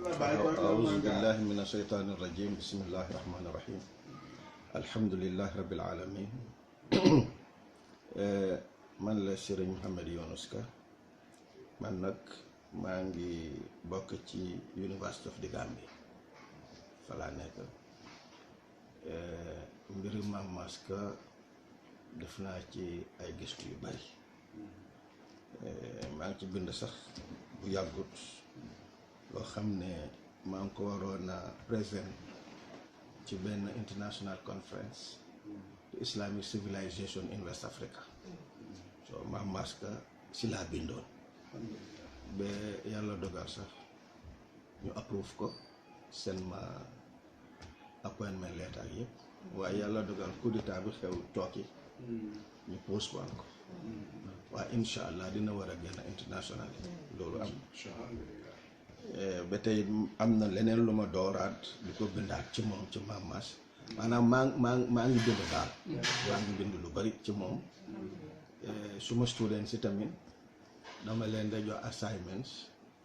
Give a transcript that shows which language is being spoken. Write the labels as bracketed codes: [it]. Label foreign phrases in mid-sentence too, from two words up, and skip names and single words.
[ar] أعوذ بالله من الشيطان الرجيم بسم الله الرحمن الرحيم الحمد لله رب العالمين [wo] man la Serigne Mouhamed Yunus Ka man nag maa ngi bokk ci [en] University of the Gambia [wo] fa laa nekk mbiri Mame Mass Ka def naa ci ay gëstu yu bari maa ngi ci bind sax bu yàggut loo xam ne maa ngi ko waroon a présent ci benn [en] international conference the Islamic Civilization in West Africa [wo] so Mame Mass Ka si laa bindoon ba yàlla dogal sax ñu approve ko seen ma [en] appointment letter [wo] ak yëpp waaye yàlla dogal [fr] coup d'état [wo] bi xew tooki ñu postpone ko waaye [ar] إن شاء الله [wo] dina war a génn international loolu am ba tey am na leneen lu ma dooraat di ko bindaat ci moom ci Mame Mass maanaam maa ngi bind daal maa ngi bind lu bari ci moom suma students si tamit dama leen da jox assignments pour